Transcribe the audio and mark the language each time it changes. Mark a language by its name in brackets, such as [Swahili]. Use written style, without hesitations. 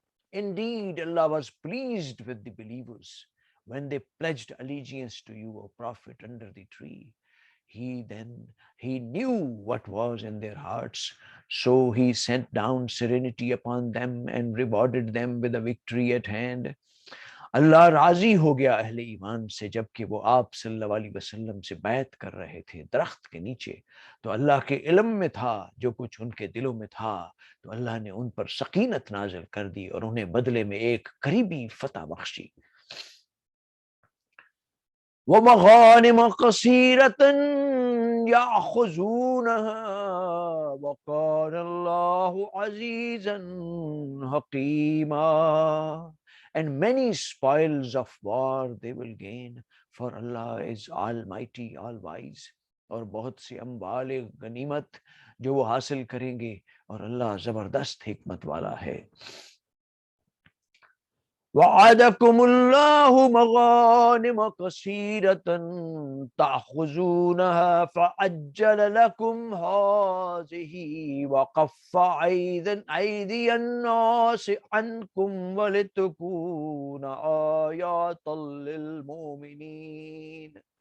[English] Indeed, Allah was pleased with the believers when they pledged allegiance to you, O Prophet, under the tree. He knew what was in their hearts, so He sent down serenity upon them and rewarded them with a victory at hand. [Hindi] अल्लाह राजी हो गया अहले ईमान से जबकि वो आप सल्लल्लाहु अलैहि वसल्लम से बैत कर रहे थे दरख्त के नीचे। तो अल्लाह के इल्म में था जो कुछ उनके दिलों में था, तो अल्लाह ने उन पर सकीनत नाजिल कर दी और उन्हें बदले में एक करीबी फतह Bakshi. [Arabic] वमग़ानिम कसीरतन याख़ुज़ूनहा वकानल्लाहु अज़ीज़न हकीमा। [English] And many spoils of war they will gain, for Allah is almighty, all wise। [Hindi] और बहुत सी अम्वाल गनीमत जो वो हासिल करेंगे और अल्लाह जबरदस्त हिकमत वाला है। [Arabic] وعدكم الله مغانم كثيرة تأخذونها فعجل لكم هذه وكف أيدي الناس عنكم ولتكون آيات للمؤمنين